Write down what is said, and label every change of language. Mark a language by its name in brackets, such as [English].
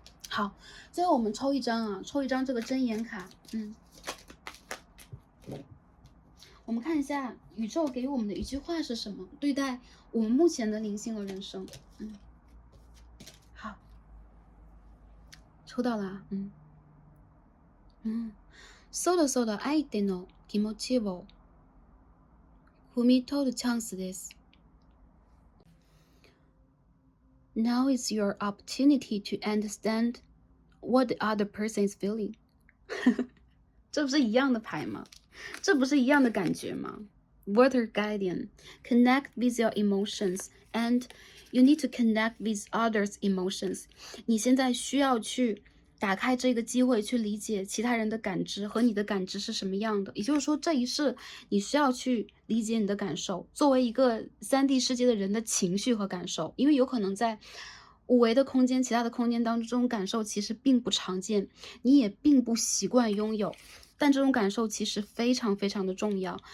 [Chinese] 好，最后我们抽一张抽一张这个真言卡，我们看一下宇宙给我们的一句话是什么，对待我们目前的灵性和人生，好，抽到了 [Japanese] そろそろ相手の気持ちを踏み取るチャンスです。 [English] Now is your opportunity to understand what the other person is feeling [Chinese] 这不是一样的牌吗？这不是一样的感觉吗？ [English] Water Guardian connect with your emotions and you need to connect with others emotions [Chinese] 你现在需要去打开这个机会去理解其他人的感知和你的感知是什么样的，也就是说这一世你需要去理解你的感受，作为一个3D 世界的人的情绪和感受，因为有可能在五维的空间其他的空间当中，这种感受其实并不常见，你也并不习惯拥有，但这种感受其实非常非常的重要。